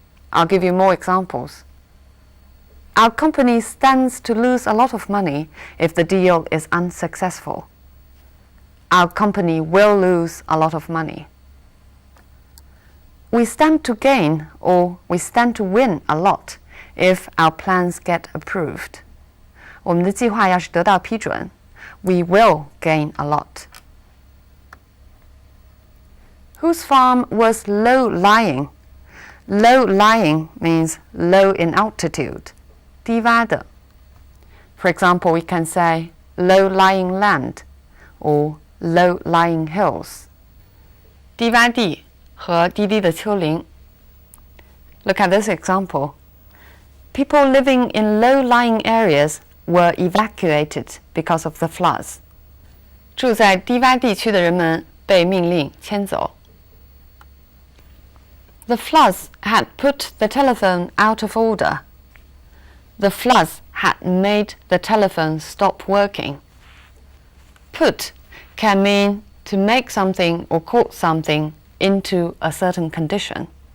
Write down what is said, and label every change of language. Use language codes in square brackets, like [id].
[en] I'll give you more examples. Our company stands to lose a lot of money if the deal is unsuccessful. Our company will lose a lot of money. We stand to gain or we stand to win a lot if our plans get approved. [zh] 我们的计划要是得到批准, [en] we will gain a lot. Whose farm was low-lying? Low-lying means low in altitude, [zh] 低洼的. [en] For example, we can say low-lying land or low-lying hills. [zh] 低洼地, 和低低的丘陵。 [en] Look at this example. People living in low-lying areas were evacuated because of the floods. [zh] 住在低洼地区的人们被命令迁走。 [en] The floods had put the telephone out of order. The floods had made the telephone stop working. Put can mean to make something or cause something into a certain condition.